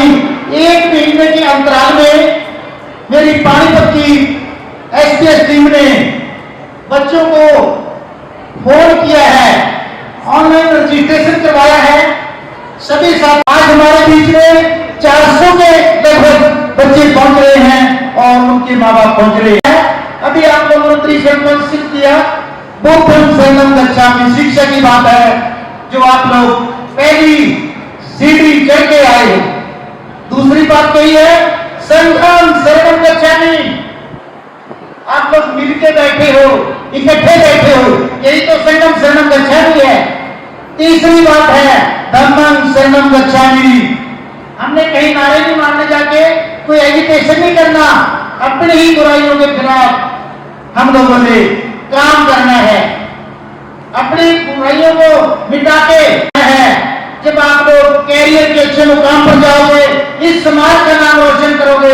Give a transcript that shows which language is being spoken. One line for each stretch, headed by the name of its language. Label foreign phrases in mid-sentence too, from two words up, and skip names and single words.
Hindi: 1 महीने के अंतराल में मेरी पानीपत की SBS टीम ने बच्चों को फोन किया है,
English: online registration
Hindi: करवाया है। सभी साथ आज हमारे बीच में 400 के लगभग बच्चे पहुंच रहे हैं और उनके माँ बाप पहुंच रहे हैं। अभी आप लोगों ने त्रिशंकन किया,
Pali: बुद्धं शरणं गच्छामि,
Hindi: शिक्षा की बात है जो आप लोग पहली सीढ़ी चढ़ के आए हो। दूसरी बात कही है
Pali: संघं शरणं गच्छामि,
Hindi: आप लोग मिलके बैठे हो, इकट्ठे बैठे हो, यही तो
Pali: संघं शरणं गच्छामि
Hindi: है। तीसरी बात है
Pali: धम्मं शरणं गच्छामि।
Hindi: हमने कहीं नारे नहीं मारने जाके कोई एजुकेशन नहीं करना, अपनी ही बुराइयों के खिलाफ हम लोगों ने काम करना है, अपनी बुराइयों को मिटा के है। जब आप लोग कैरियर के अच्छे मुकाम पर जाओगे, इस समाज का नाम रोशन करोगे।